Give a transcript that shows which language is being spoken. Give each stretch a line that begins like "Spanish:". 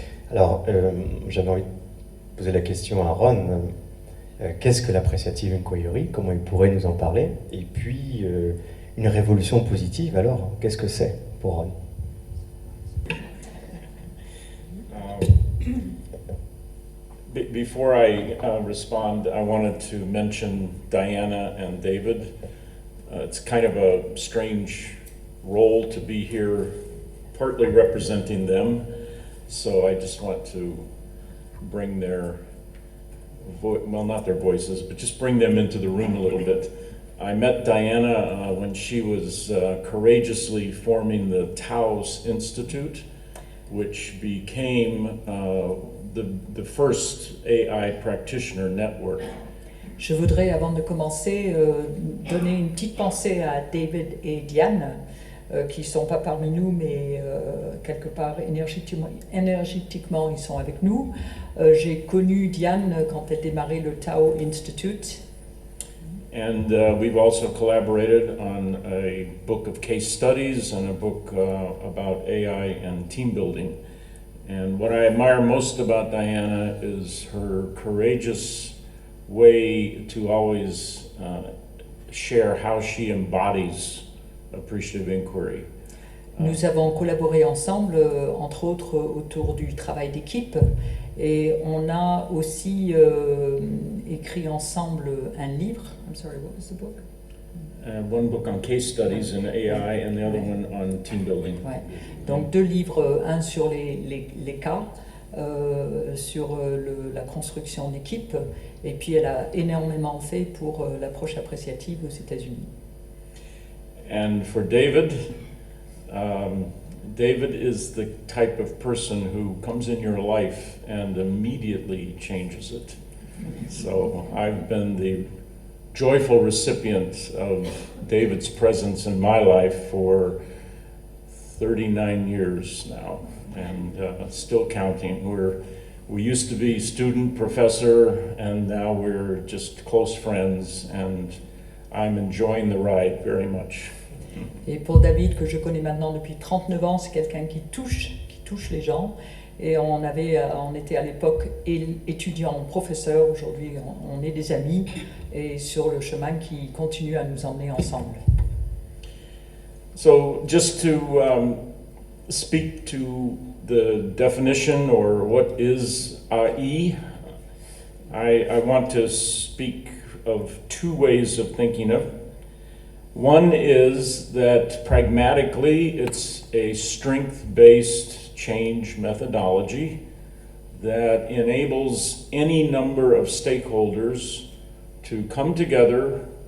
French: Alors, j'avais envie de poser la question à Ron. Qu'est-ce que l'appréciative inquiry? Comment il pourrait nous en parler? Et puis, une révolution positive, alors, qu'est-ce que c'est pour Ron?
English: Before I respond, I wanted to mention Diana and David. It's kind of a strange role to be here, partly representing them. So I just want to bring their, well, not their voices, but just bring them into the room a little bit. I met Diana when she was courageously forming the Taos Institute, which became the first AI practitioner network.
French: Je voudrais, avant de commencer, donner une petite pensée à David et Diane, qui ne sont pas parmi nous, mais quelque part énergétiquement, ils sont avec nous. J'ai connu Diane quand elle démarrait le Tao Institute.
English: And we've also collaborated on a book of case studies and a book about AI and team building. And what I admire most about Diana is her courageous way to always share how she embodies appreciative inquiry.
French: Nous avons collaboré ensemble, entre autres autour du travail d'équipe, et on a aussi écrit ensemble un livre.
English: I'm sorry, what was the book? One book on case studies in AI and the other one on team building.
French: Ouais. Donc deux livres, un sur les cas, sur la construction d'équipe, et puis elle a énormément fait pour l'approche appréciative aux États-Unis.
English: And for David, David is the type of person who comes in your life and immediately changes it. So I've been the joyful recipient of David's presence in my life for 39 years now, and still counting. We used to be student, professor, and now we're just close friends, and I'm enjoying the ride very much.
French: Et pour David, que je connais maintenant depuis 39 ans, c'est quelqu'un qui touche les gens. Et on était à l'époque étudiant, professeur. Aujourd'hui, on est des amis et sur le chemin qui continue à nous emmener ensemble.
English: So just to speak to the definition or what is AI, I want to speak of two ways of thinking of it. One is that pragmatically it's a strength-based change methodology that enables any number of stakeholders to come together,